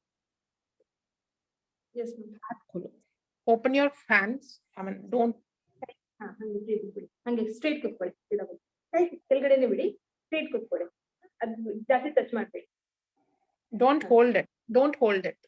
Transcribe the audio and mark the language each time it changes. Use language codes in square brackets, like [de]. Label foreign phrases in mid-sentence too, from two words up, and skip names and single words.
[en] yes ma'am [hi] हाथ खोलो [en] open your hands I mean don't [kn] ಹಂಗೆ ಸ್ಟ್ರೇಟ್ ಕೂತ್ಕೊಳ್ಳಿ ಕೈ ಕೆಳಗಡೆನೆ ಬಿಡಿ ಸ್ಟ್ರೇಟ್ ಕೂತ್ಕೊಳ್ಳಿ ಅದು ಜಾಸ್ತಿ ಟಚ್ ಮಾಡಬೇಡಿ [en] don't hold it